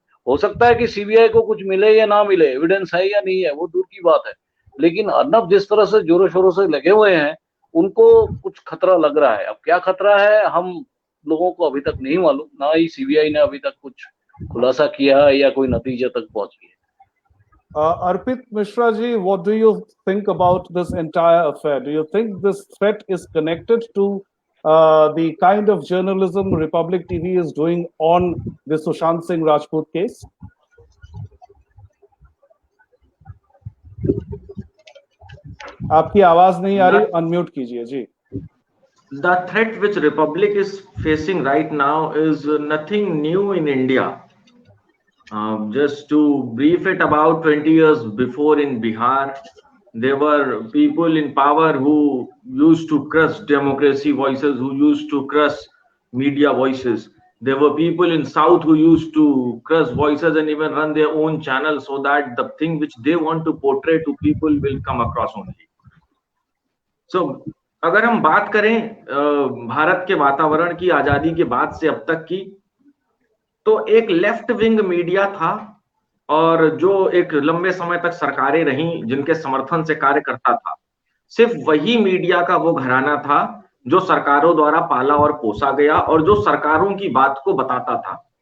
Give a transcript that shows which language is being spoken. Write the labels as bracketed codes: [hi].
[hi] हो सकता है कि सीबीआई को कुछ मिले या ना मिले, एविडेंस है या नहीं है वो दूर की बात है, लेकिन अर्नब जिस तरह से जोरों शोरों से लगे हुए हैं, उनको कुछ खतरा लग रहा है। अब क्या खतरा है हम लोगों को अभी तक नहीं मालूम, ना ही सीबीआई ने अभी तक कुछ खुलासा किया है या कोई नतीजे तक पहुंची है। [en] Arpit Mishra ji, what do you think about this entire affair? Do you think this threat is connected to the kind of journalism Republic TV is doing on the Sushant Singh Rajput case? [hi] आपकी आवाज नहीं आ रही, unmute कीजिए जी। [en] The threat which Republic is facing right now is nothing new in India. Just to brief it, about 20 years before in Bihar, there were people in power who used to crush democracy voices, who used to crush media voices. There were people in South who used to crush voices and even run their own channels so that the thing which they want to portray to people will come across only. [hi] So, अगर हम बात करें भारत के वातावरण की, आजादी के बाद से अब तक की, तो एक लेफ्ट विंग मीडिया था और जो एक लंबे समय तक सरकारें रहीं जिनके समर्थन से कार्य करता था, सिर्फ वही मीडिया का वो घराना था जो सरकारों द्वारा पाला और पोसा गया और जो सरकारों की बात को बताता था।